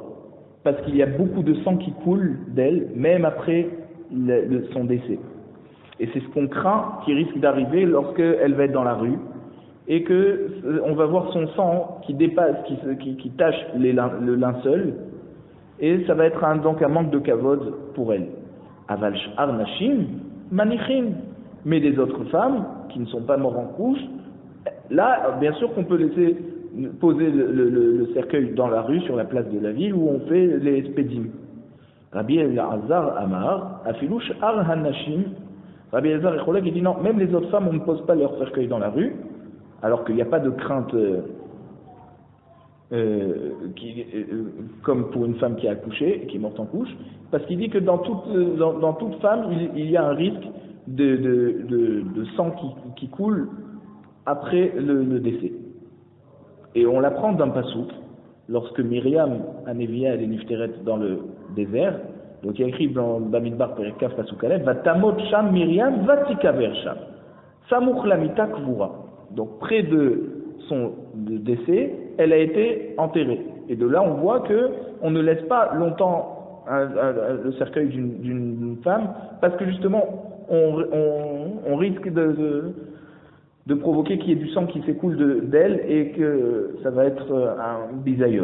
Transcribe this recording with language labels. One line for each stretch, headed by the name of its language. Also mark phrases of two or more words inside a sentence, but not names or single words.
French: Parce qu'il y a beaucoup de sang qui coule d'elle, même après son décès. Et c'est ce qu'on craint qui risque d'arriver lorsqu'elle va être dans la rue, et que on va voir son sang qui dépasse, qui tache le linceul, et ça va être donc un manque de kavod pour elle.
Hebrew: אבל שאר נשים מניחין,
French: mais les autres femmes qui ne sont pas mortes en couche, là, bien sûr qu'on peut laisser poser le cercueil dans la rue, sur la place de la ville, où on fait les spédim.
Hebrew: רבי אלעזר אמר, אפילו שאר הנשים.
French: Rabbi Elazar et Cholek, il dit non, même les autres femmes, on ne pose pas leur cercueil dans la rue, alors qu'il n'y a pas de crainte comme pour une femme qui a accouché, qui est morte en couche, parce qu'il dit que dans toute femme, il y a un risque de sang qui coule après le décès. Et on l'apprend d'un pasouk, lorsque Myriam, Anevia, elle est nifteret dans le désert, donc il y a écrit dans
Hebrew: במדבר פרק כ פסוק א, ותמת שם מרים, ותקבר שם, סמוך למיתה קבורה.
French: Donc près de son décès, elle a été enterrée. Et de là, on voit que on ne laisse pas longtemps le cercueil d'une femme, parce que justement, on risque de provoquer qu'il y ait du sang qui s'écoule d'elle et que ça va être un bisayon.